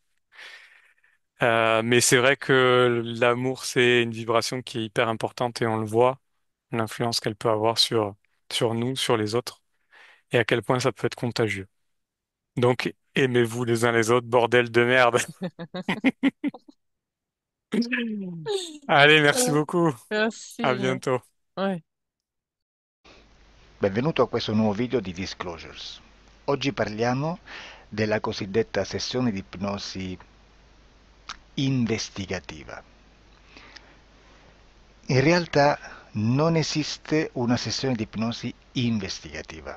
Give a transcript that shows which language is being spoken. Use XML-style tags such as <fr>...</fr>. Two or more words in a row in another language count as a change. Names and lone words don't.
<fr>Mais c'est vrai que l'amour, c'est une vibration qui est hyper importante et on le voit, l'influence qu'elle peut avoir sur nous, sur les autres, et à quel point ça peut être contagieux. Donc, aimez-vous les uns les autres, bordel de merde. Allez, merci Ouais. beaucoup. Merci, À Julien. bientôt. Ouais.</fr> <it>Benvenuto a questo nuovo video di Disclosures. Oggi parliamo della cosiddetta sessione di ipnosi investigativa. In realtà non esiste una sessione di ipnosi investigativa.</it>